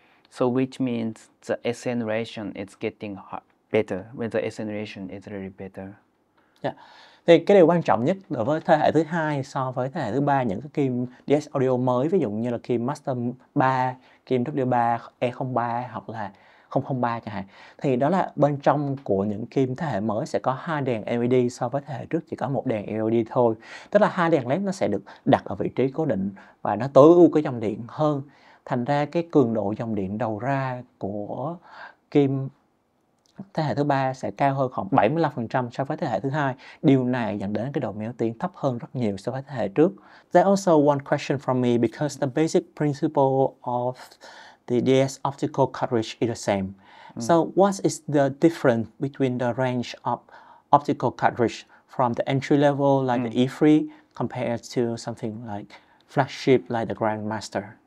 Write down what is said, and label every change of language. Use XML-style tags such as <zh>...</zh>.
<en>So which means the acceleration is getting better when the acceleration is really better. Yeah.</en> <vi>Thì cái điều quan trọng nhất đối với thế hệ thứ hai so với thế hệ thứ ba, những cái kim DS Audio mới, ví dụ như là kim Master 3, kim W3, E03 hoặc là 003 chẳng hạn, thì đó là bên trong của những kim thế hệ mới sẽ có hai đèn LED, so với thế hệ trước chỉ có một đèn LED thôi. Tức là hai đèn LED nó sẽ được đặt ở vị trí cố định và nó tối ưu cái dòng điện hơn. Thành ra cái cường độ dòng điện đầu ra của kim thế hệ thứ ba sẽ cao hơn khoảng 75% so với thế hệ thứ hai. Điều này dẫn đến cái độ méo tiếng thấp hơn rất nhiều so với thế hệ trước.</vi> <en>There's also one question from me, because the basic principle of the DS Optical Cartridge is the same. So what is the difference between the range of optical cartridge from the entry level like the E3 compared to something like flagship like the Grandmaster?</en>